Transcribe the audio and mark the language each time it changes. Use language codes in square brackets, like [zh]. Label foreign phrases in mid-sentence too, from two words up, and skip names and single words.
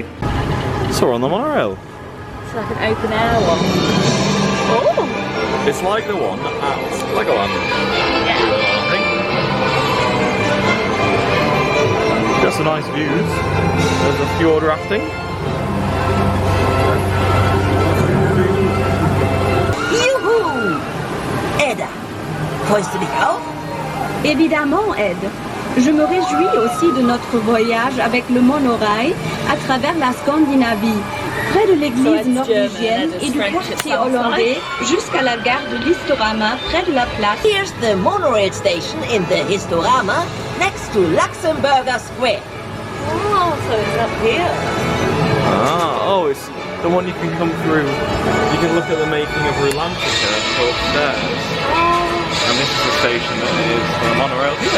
[en] So we're on the monorail. It's like an open air one. Oh! It's like the one at Legoland. Yeah. I think. Got some nice views. There's a fjord rafting. Youhou! [de] Ed, freust du dich auch? [fr] Évidemment, Ed. Je me réjouis aussi de notre voyage avec le monorail à travers la Scandinavie, près de l'église norvégienne et du quartier hollandais jusqu'à la gare de Listorama, près de la place. [en] Here's the monorail station in the Historama, next to Luxembourger Square. Oh, so it's up here. It's the one you can come through. You can look at the making of Rulantica and go upstairs. And this is the station that is for the monorail here.